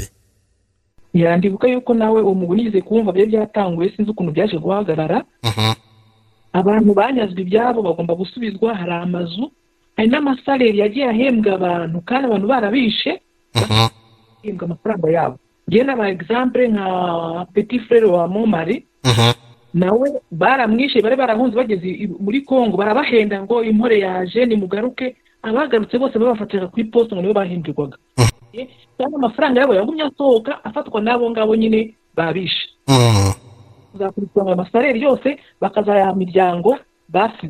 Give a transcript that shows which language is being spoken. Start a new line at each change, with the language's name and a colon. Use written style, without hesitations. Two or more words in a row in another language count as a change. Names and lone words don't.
Rundi: Yandibuka yuko nawe umugunize kumva bye byatanguye sinzi ukuntu byaje guhagarara. Abantu banyazwe ibyabo bagomba gusubizwa. Hari amazu, hari n'amasalere yagiye ahembwa abantu kandi abantu barabishe bahembwa amafaranga yabo. Je na exemple nka
French: petit frère
Rundi: wa Momari, nawe baramwishe, bari barahunze bageze muri Kongo, barabahenda ngo impore yaje ni mugaruke, abagarutse bose babafatira ku iposto ngo nibo bahindurwaga. Kandi amafaranga yabo yagumye asohoka afatwa nabo ngabo nyine babishe. Zakurikirana amasalere yose bakazaya miryango basize.